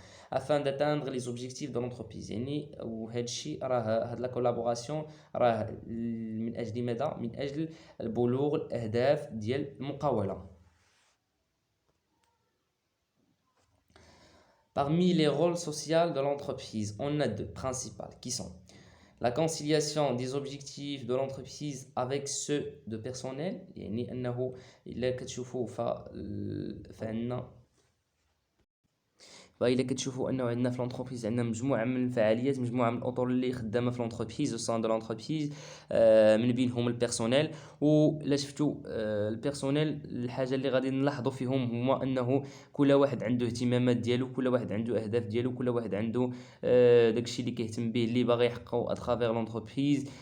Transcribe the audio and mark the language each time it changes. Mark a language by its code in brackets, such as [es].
[fr] afin d'atteindre les objectifs de l'entreprise. [ar] يعني وهذا الشيء راه هاد لا كولابوراسيون راه من اجل ماذا؟ من اجل البلوغ الاهداف ديال المقاوله. [fr] Parmi les rôles sociaux de l'entreprise, on a deux principaux qui sont la conciliation des objectifs de l'entreprise avec ceux de personnel. [ar] يعني أنه إلا كتشوفوا فعندنا فإلا كتشوفوا انه عندنا في لونتربريز عندنا مجموعه من الفعاليات، مجموعه من الاطر اللي خدامه في لونتربريز او سان دو لونتربريز، من بينهم البيرسونيل. ولا شفتوا البيرسونيل الحاجه اللي غادي نلاحظوا فيهم هما انه كل واحد عنده اهتمامات ديالو، كل واحد عنده اهداف ديالو، كل واحد عنده داكشي اللي كيهتم به اللي باغي يحققو اترافير لونتربريز.